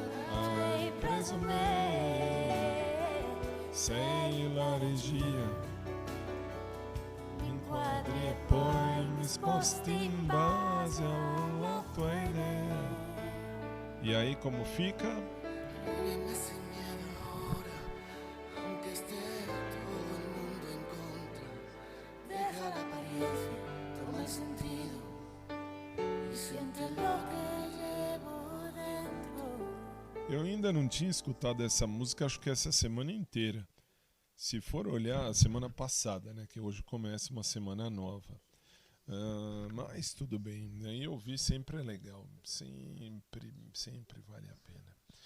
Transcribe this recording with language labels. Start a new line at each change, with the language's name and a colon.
Italian: Hai preso me, sei la regia, mi inquadri e poi mi sposti in base alla tua idea.
Portuguese: E aí como fica?
Spanish: Viene sin miedo ahora, aunque esté todo el mundo en contra. Deja la apariencia, toma el sentido y siente lo que llevo dentro.
Portuguese: Eu ainda não tinha escutado essa música, acho que essa semana inteira. Se for olhar a semana passada, né, que hoje começa uma semana nova. Mas tudo bem, né? E ouvir sempre é legal, sempre vale a pena.